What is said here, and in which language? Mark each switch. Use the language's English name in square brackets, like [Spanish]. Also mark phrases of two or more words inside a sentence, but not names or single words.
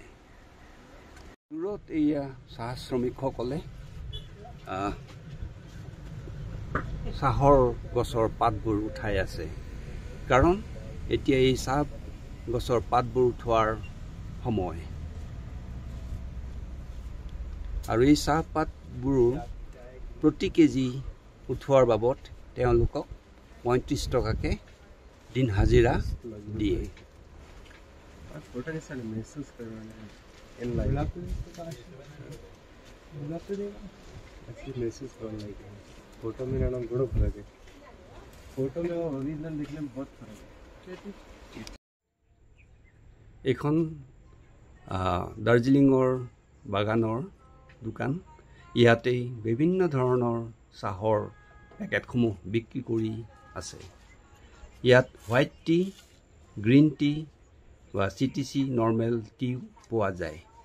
[Assamese] দূৰত এয়া চাহ শ্ৰমিকসকলে চাহৰ গছৰ পাতবোৰ উঠাই আছে, কাৰণ এতিয়া এই চাহ গছৰ পাতবোৰ উঠোৱাৰ সময়। আৰু এই চাহপাতবোৰ প্ৰতি কেজি উঠোৱাৰ বাবদ তেওঁলোকক ৩৫ টকাকৈ দিন হাজিৰা দিয়ে। [Hindi] फोटो में ना बड़ा फर्क है। फोटो में और ओरिजिनल देखने में बहुत फर्क है। [Assamese] এখন দাৰ্জিলিঙৰ বাগানৰ দোকান। ইয়াতেই বিভিন্ন ধৰণৰ চাহৰ পেকেটসমূহ বিক্ৰী কৰি আছে। ইয়াত [English] white tea, green tea [Assamese] বা [English] CTC normal tea [Assamese] পোৱা যায়।